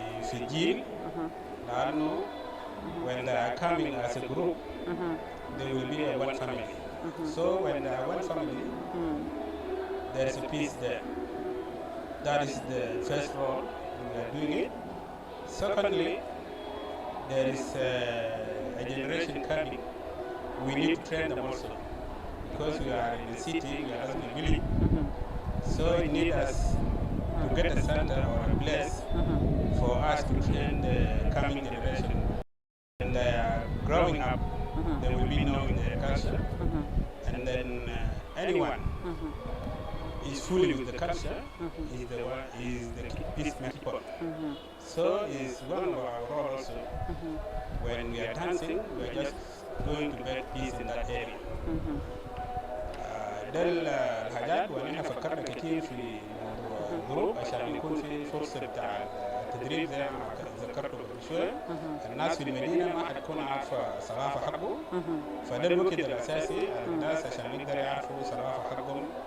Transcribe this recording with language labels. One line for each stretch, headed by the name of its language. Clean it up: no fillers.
Arabic: في الجيل، لأنه
English: when they are coming as a group, they will be a one family. So when they are one family, there is a peace there. That is the first role we are doing it. Secondly, there is a generation coming. We need to train them also, because we are in the city, we are not in the village. So it needs us to get a center or a place for us to train the coming generation. When they are growing up, they will be knowing their culture, and then anyone is fully with the culture is the peacemaker. So it's one of our roles also. When we are dancing, we are just going to make peace in that area.
Arabic: ده الحاجات، ونحن فكرنا كثير في موضوع الجروب عشان يكون في فرصة بتاع التدريب زي ما ذكرته قبل شوية. الناس في المدينة ما حتكون عارفة الثقافة حقه، فده الوقت الأساسي الناس عشان يقدروا يعرفوا الثقافة حقهم.